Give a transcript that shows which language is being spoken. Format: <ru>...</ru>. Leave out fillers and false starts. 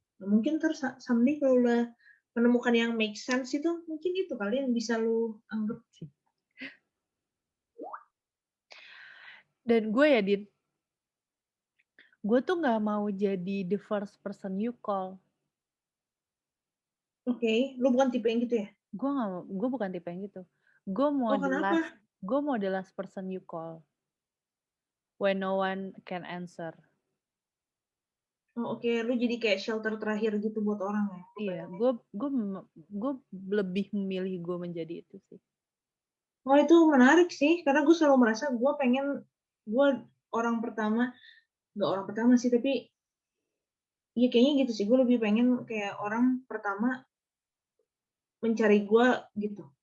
<id>Nah, mungkin terus someday kalau udah menemukan yang make sense itu, mungkin itu kali yang bisa lu anggap sih. Dan gue ya, Din, gue tuh gak mau jadi</id> <en>the first person you call.</en> <id>Oke, lu bukan tipe yang gitu ya? Gue bukan tipe yang gitu. Gue mau</id> <en>the last person you call when no one can answer.</en> <id>Oke, lu jadi kayak shelter terakhir gitu buat orang ya? Iya, gue lebih memilih gue menjadi itu sih. Oh, itu menarik sih, karena gue selalu merasa gue pengen, gue orang pertama, gak orang pertama sih, tapi ya kayaknya gitu sih, gue lebih pengen kayak orang pertama mencari gue gitu.</id>